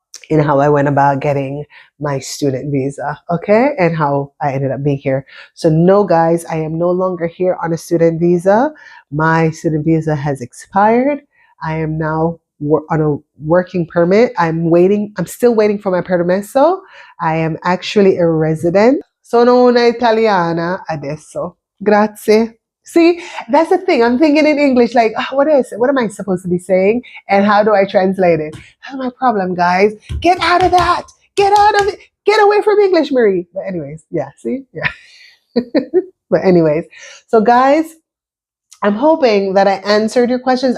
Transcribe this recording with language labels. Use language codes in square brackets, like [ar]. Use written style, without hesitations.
[en] in how I went about getting my student visa, okay, and how I ended up being here. So, no, guys, I am no longer here on a student visa. My student visa has expired. I am now on a working permit. I'm still waiting for my permesso. I am actually a resident. [it] Sono una italiana adesso. Grazie. [en] See, that's the thing. I'm thinking in English, like, what am I supposed to be saying? And how do I translate it? That's my problem, guys. Get out of that. Get out of it. Get away from English, Marie. But anyways, yeah, see? Yeah. But anyways, so guys, I'm hoping that I answered your questions.